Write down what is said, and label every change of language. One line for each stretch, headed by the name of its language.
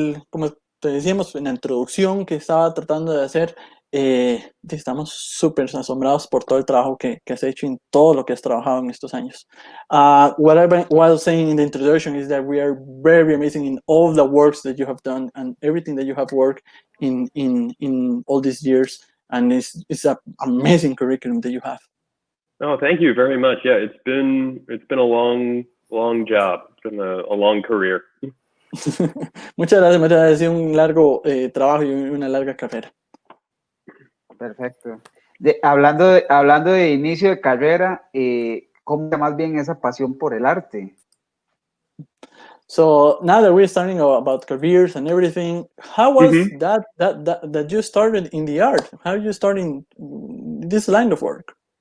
Spanish: Como te decíamos en la introducción que estaba tratando de hacer, estamos súper asombrados por todo el trabajo que has hecho en todo lo que has trabajado en estos años.
English: What I was saying in the introduction is that we are very amazing in all the works that you have done and everything that you have worked in all these years, and it's an amazing curriculum that you have. Oh, thank you very much. Yeah, it's been a long job. It's been a long career.
Spanish: Muchas gracias. Ha sido un largo trabajo y una larga carrera. Perfecto. Hablando de inicio de carrera, ¿cómo está más bien esa pasión por el arte?
English: So now that we're starting about careers and everything, how was that you started in the art? How you starting this line of work?